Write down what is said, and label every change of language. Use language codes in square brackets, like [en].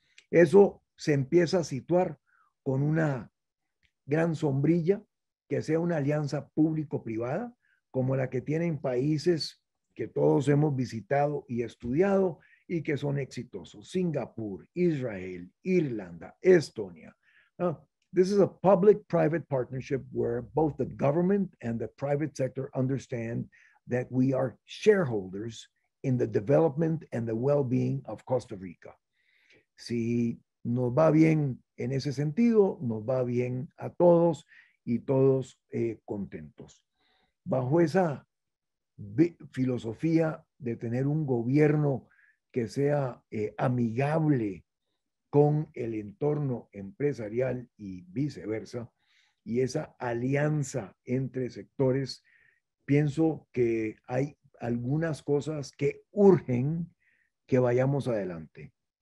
[es] Eso se empieza a situar con una gran sombrilla que sea una alianza público-privada como la que tienen países que todos hemos visitado y estudiado y que son exitosos. Singapur, Israel, Irlanda, Estonia. [en] This is a public-private partnership where both the government and the private sector understand that we are shareholders in the development and the well-being of Costa Rica. [es] Si nos va bien en ese sentido, nos va bien a todos y todos contentos. Bajo esa filosofía de tener un gobierno que sea amigable con el entorno empresarial y viceversa, y esa alianza entre sectores, pienso que hay algunas cosas que urgen que vayamos adelante.